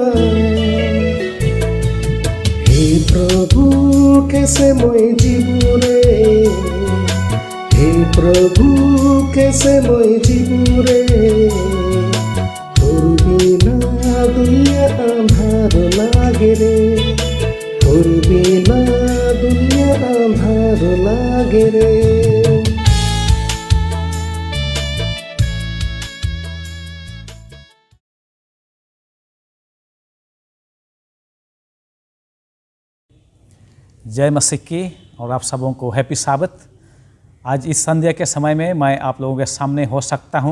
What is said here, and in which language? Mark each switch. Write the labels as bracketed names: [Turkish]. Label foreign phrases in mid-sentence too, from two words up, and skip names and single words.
[Sadri] हे प्रभु कैसे मैं जीवू रे, हे प्रभु कैसे मैं जीवू रे, तोर बिना दुनिया अंधार लागे रे, तोर बिना दुनिया अंधार लागे रे। [Hindi] जय मसीह की और आप सबों को [English] happy Sabbath. [Hindi] आज इस संध्या के समय में मैं आप लोगों के सामने हो सकता हूँ।